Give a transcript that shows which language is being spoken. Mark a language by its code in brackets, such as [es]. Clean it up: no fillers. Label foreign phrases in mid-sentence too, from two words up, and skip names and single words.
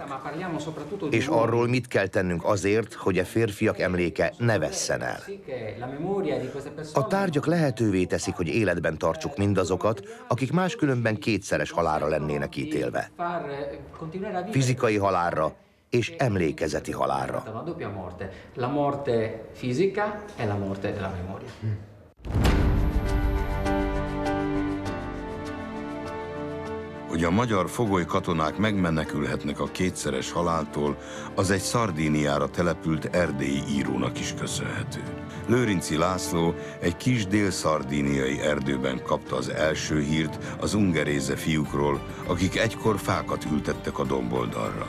[hu] És arról, mit kell tennünk azért, hogy a férfiak emléke ne vesszen el. A tárgyak lehetővé teszik, hogy életben tartsuk mindazokat, akik máskülönben kétszeres halálra lennének ítélve. Fizikai halálra és emlékezeti halálra. [it] La morte fisica e la morte della memoria. [hu] Hogy a magyar fogoly katonák megmenekülhetnek a kétszeres haláltól, az egy Szardíniára települt erdélyi írónak is köszönhető. Lőrinczi László egy kis dél-szardíniai erdőben kapta az első hírt az ungeréze fiúkról, akik egykor fákat ültettek a domboldalra.